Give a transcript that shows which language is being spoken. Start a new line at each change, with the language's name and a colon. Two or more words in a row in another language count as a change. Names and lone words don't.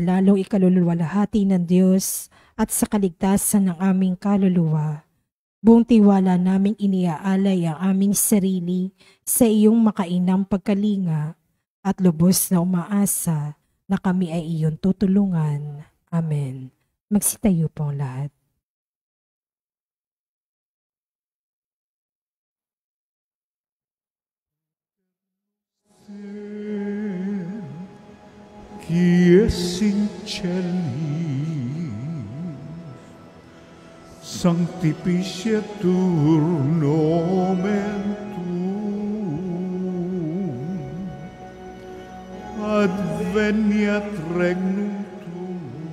Filipino: lalong ikaluluwalhati ng Diyos at sa kaligtasan ng aming kaluluwa, buong tiwala naming iniaalay ang aming sarili sa iyong makainang pagkalinga at lubos na umaasa na kami ay iyong tutulungan. Amen. Magsitayo po ang lahat.
Latin: Chi es in cieli, sanctificetur nomen tuum, adveniat regnum tuum,